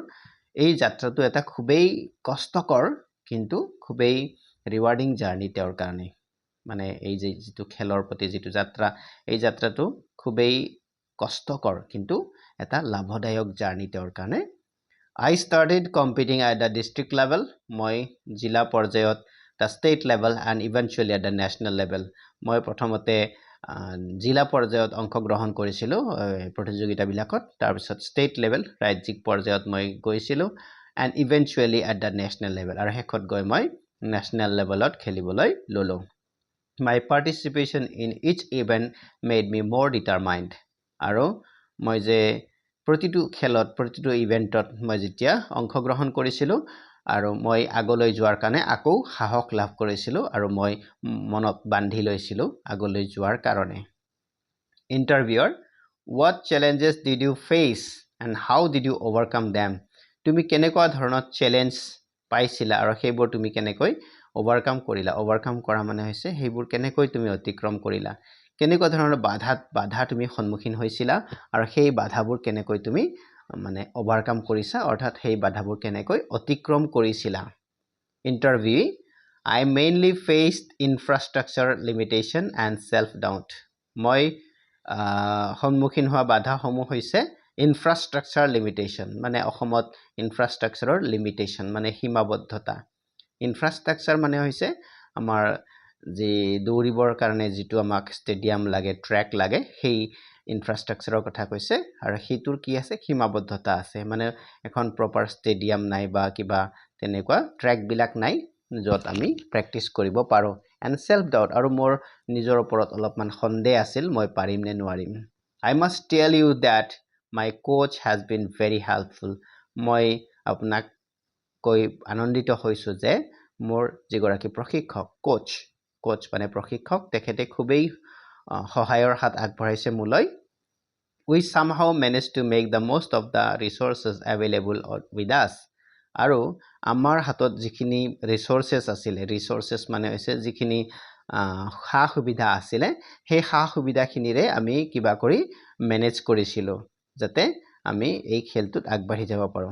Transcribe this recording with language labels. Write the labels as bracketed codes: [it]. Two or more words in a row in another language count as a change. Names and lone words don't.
[as] এই যাত্ৰাটো এটা খুবেই কষ্টকৰ কিন্তু খুবেই [en] rewarding journey [as] তেওঁৰ কাৰণে. মানে এই যিটো খেলৰ প্ৰতি যিটো যাত্ৰা, এই যাত্ৰাটো খুবেই কষ্টকৰ কিন্তু এটা লাভদায়ক জাৰ্নি তেওঁৰ কাৰণে. [en] I started competing at the district level. [as] মই জিলা পৰ্যায়ত, [en] the state level and eventually at the national level. [as] মই প্ৰথমতে জিলা পৰ্যায়ত অংশগ্ৰহণ কৰিছিলোঁ প্ৰতিযোগিতাবিলাকত, তাৰপিছত [en] state level [as] ৰাজ্যিক পৰ্যায়ত মই গৈছিলোঁ, [en] and eventually at the national level, [as] আৰু শেষত গৈ মই [en] national level [as] খেলিবলৈ ল'লোঁ. [en] My participation in each event made me more determined. [as] আৰু মই যে প্ৰতিটো খেলত, প্ৰতিটো ইভেণ্টত মই যেতিয়া অংশগ্ৰহণ কৰিছিলোঁ, আৰু মই আগলৈ যোৱাৰ কাৰণে আকৌ সাহস লাভ কৰিছিলোঁ, আৰু মই মনত বান্ধি লৈছিলোঁ আগলৈ যোৱাৰ কাৰণে. ইণ্টাৰভিউৰ, [en] what challenges did you face and how did you overcome them? [as] তুমি কেনেকুৱা ধৰণৰ চেলেঞ্জ পাইছিলা আৰু সেইবোৰ তুমি কেনেকৈ অভাৰকাম কৰিলা? অভাৰকাম কৰা মানে হৈছে সেইবোৰ কেনেকৈ তুমি অতিক্ৰম কৰিলা, কেনেকুৱা ধৰণৰ বাধা তুমি সন্মুখীন হৈছিলা, আৰু সেই বাধাবোৰ কেনেকৈ তুমি মানে অভাৰকাম কৰিছা, অৰ্থাৎ সেই বাধাবোৰ কেনেকৈ অতিক্ৰম কৰিছিলা. ইণ্টাৰভিউ, [en] I mainly faced infrastructure limitation and self-doubt. [as] মই সন্মুখীন হোৱা বাধাসমূহ হৈছে [en] infrastructure limitation, [as] মানে অসমত [en] infrastructure limitation [as] মানে সীমাবদ্ধতা. ইনফ্ৰাষ্ট্ৰাকচাৰ মানে হৈছে আমাৰ যি দৌৰিবৰ কাৰণে যিটো আমাক ষ্টেডিয়াম লাগে, ট্ৰেক লাগে, সেই ইনফ্ৰাষ্ট্ৰাকচাৰৰ কথা কৈছে, আৰু সেইটোৰ কি আছে, সীমাবদ্ধতা আছে, মানে এখন [en] proper stadium [as] নাই বা কিবা তেনেকুৱা ট্ৰেকবিলাক নাই য'ত আমি প্ৰেক্টিছ কৰিব পাৰোঁ. [en] and self doubt, [as] আৰু মোৰ নিজৰ ওপৰত অলপমান সন্দেহ আছিল, মই পাৰিম নে নোৱাৰিম. [en] I must tell you that my coach has been very helpful. [as] মই আপোনাক কৈ আনন্দিত হৈছোঁ যে মোৰ যিগৰাকী প্ৰশিক্ষক, কোচ মানে প্ৰশিক্ষক, তেখেতে খুবেই সহায়ৰ হাত আগবঢ়াইছে মোলৈ. [en] We somehow managed to make the most of the resources available with us. [as] আৰু আমাৰ হাতত যিখিনি ৰিচোৰ্চেছ আছিলে, ৰিচোৰ্চেছ মানে হৈছে যিখিনি সা সুবিধা আছিলে, সেই সা সুবিধাখিনিৰে আমি কিবা কৰি মেনেজ কৰিছিলোঁ যাতে আমি এই খেলটোত আগবাঢ়ি যাব পাৰোঁ.